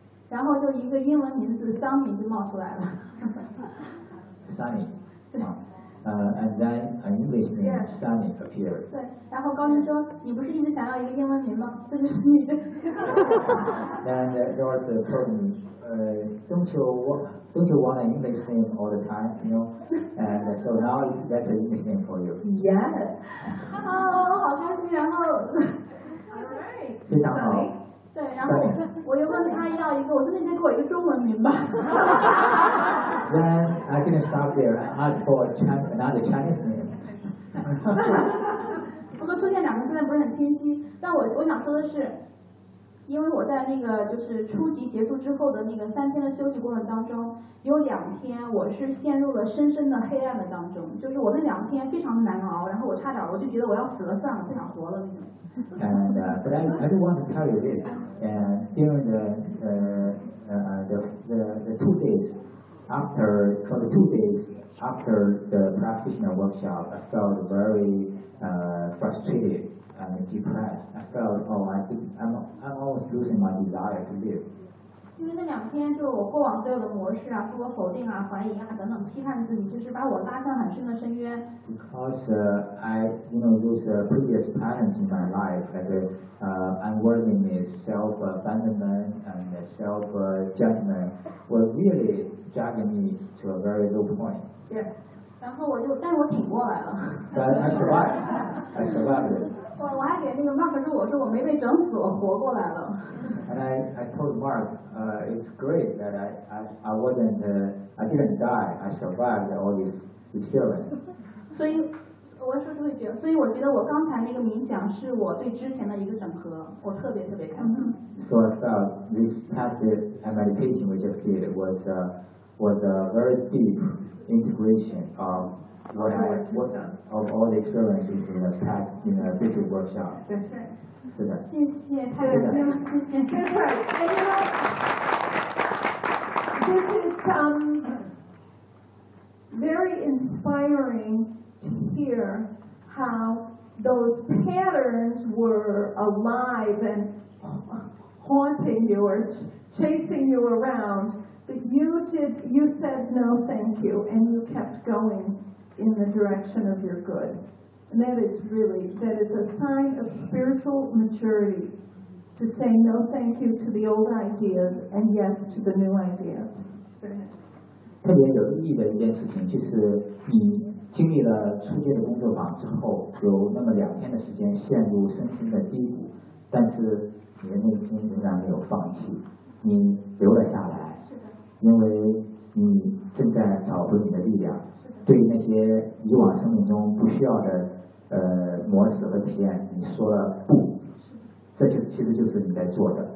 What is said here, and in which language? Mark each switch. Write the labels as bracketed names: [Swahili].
[Chinese] 然后就一个英文名字张敏就冒出来了。 [English] Sunny. And then an English name、yeah. Sunny appeared. [Chinese] 对，然后高林说：“你不是一直想要一个英文名吗？这就是你的。 [English] ”Then the Lord told me, "Don't you want an English name all the time? You know? And so now it's that's an English name for you." Yes. [Chinese] 好开心，然后。 [English] All right. [Chinese] 非常好。对，然后我又问他要一个，我说那天给我一个中文名吧。 [English] Then I didn't stop there. I asked for another Chinese name. [Chinese] 不过出现两个字不是很清晰，但我想说的是，因为我在那个就是初级结束之后的那个三天的休息过程当中，有两天我是陷入了深深的黑暗的当中，就是我那两天非常难熬，然后我差点我就觉得我要死了算了，不想活了那种。 [English] And but I do want to tell you this. And during the 2 days after, for the 2 days after the practitioner workshop, I felt very frustrated and depressed. I felt, oh, I'm almost losing my desire to live. [Chinese] 因为那两天就是我过往所有的模式啊，自我否定啊、怀疑啊等等，批判自己，就是把我拉向很深的深渊。 [English] Because I, you know, those previous patterns in my life, like unworthiness, self-abandonment, and self-judgment, were really dragging me to a very low point. Yeah. [Chinese] 然后我就，但是我挺过来了。 [English] But I survived. I survived. [Chinese] 我还给那个 Mark 说，我说我没被整死，我活过来了。 [English] And I told Mark, it's great that I didn't die, I survived all these experiences. [Chinese] 所以我觉得我刚才那个冥想是我对之前的一个整合，我特别特别开心。 [English] So I felt this passive meditation we just did was a very deep integration of all the experiences in the past in a visual workshop. [Chinese] 对，是。是的，谢谢，太有意思了，谢谢。 [English] This is very inspiring to hear how those patterns were alive and haunting you or chasing you around, but you said no, thank you, and you kept going in the direction of your good. And that is a sign of spiritual maturity to say no thank you to the old ideas and yes to the new ideas. [Chinese] 特别有意义的一件事情就是你经历了初阶的工作坊之后有那么两天的时间陷入身心的低谷，但是你的内心仍然没有放弃，你留了下来，因为你正在找回你的力量，对那些以往生命中不需要的模式和体验，你说了不，这就是其实就是你在做的。